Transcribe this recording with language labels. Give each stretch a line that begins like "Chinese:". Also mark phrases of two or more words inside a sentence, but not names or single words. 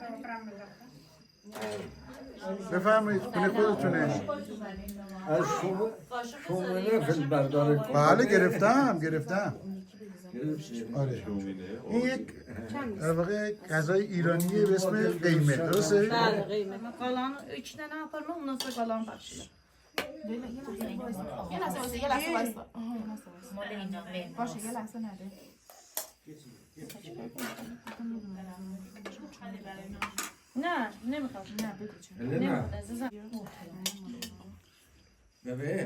Persian: بفرمایید خونه خودتونه. از شومنه فیلم برداره کن. بله گرفتم. آره. این یک در واقع غذای ایرانیه به اسم قیمه درسته؟ بله قیمه.
Turkish: Kalan 2 tane yaparım ondan sonra kalan başlıyor.
Persian: یه لحظه وایسا. مال اینا بین. باشه یه لحظه نده. نه نمیخواد. نه بگو چون. نمیخواد عزیزم. ببین